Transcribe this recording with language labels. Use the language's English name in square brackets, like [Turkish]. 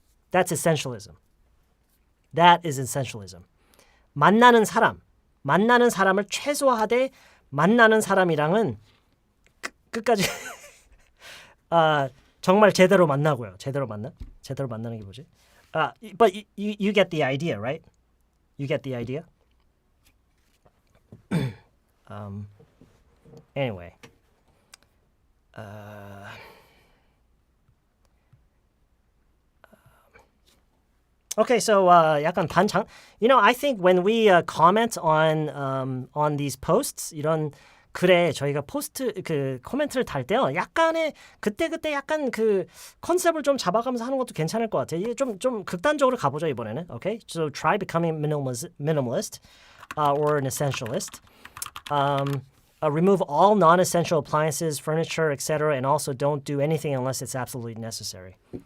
[English] That's essentialism. That is essentialism. [Korean] 만나는 사람을 최소화하되 만나는 사람이랑은 끝까지 정말 제대로 만나고요. 제대로 만나는 게 뭐지? [English] But you get the idea, right? You get the idea? Anyway. Okay, so [Korean] 약간 반장. [English] I think when we comment on these posts, [Korean] 이런 글에 저희가 코멘트를 달 때요, 약간의 그때 약간 그 컨셉을 좀 잡아가면서 하는 것도 괜찮을 것 같아요. 이게 좀 극단적으로 가보죠 이번에는. [English] Okay, so try becoming minimalist or an essentialist. Remove all non-essential appliances, furniture, etc., and also don't do anything unless it's absolutely necessary.